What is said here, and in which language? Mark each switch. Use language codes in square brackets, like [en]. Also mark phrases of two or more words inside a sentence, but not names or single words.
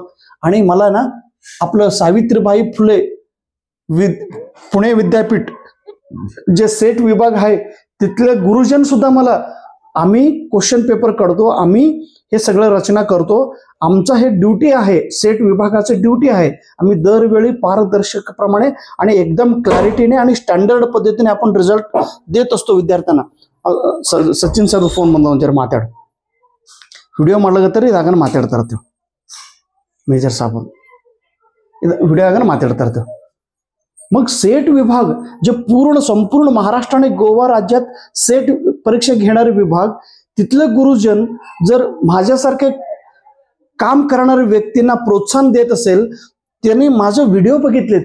[mr] आणि मला ना आपलं सावित्रीबाई फुले पुणे विद्यापीठ जे सेट विभाग आहे तिथले गुरुजन सुद्धा मला, आम्ही [en] question paper [mr] काढतो, आम्ही हे सगळं रचना करतो, आमचा हे ड्युटी आहे, सेट विभागाचं ड्युटी आहे. आम्ही दरवेळी पारदर्शकप्रमाणे आणि एकदम क्लॅरिटीने आणि स्टँडर्ड पद्धतीने आपण रिझल्ट देत असतो विद्यार्थ्यांना. [kn] सचिन सर फोन ಬಂದ ಒಂಚೂರು ಮಾತಾಡು, ವಿಡಿಯೋ ಮಾಡ್ಲಾಗತ್ತಾರೆ, ಇದಾಗನ ಮಾತಾಡ್ತಾ ಇರ್ತೀವಿ. ಮೇಜರ್ ಸಾಬ್ ಇದು ವಿಡಿಯೋ ಆಗನ ಮಾತಾಡ್ತಾ ಇರ್ತೀವಿ. [mr] मग सेट विभाग जे संपूर्ण महाराष्ट्र आणि गोवा राज्यात सेट परीक्षा घेणारे विभाग, तिथले गुरुजन जर माझ्यासारखे काम करणाऱ्या व्यक्तींना प्रोत्साहन देत असेल, त्यांनी माझे व्हिडिओ बघितलेत.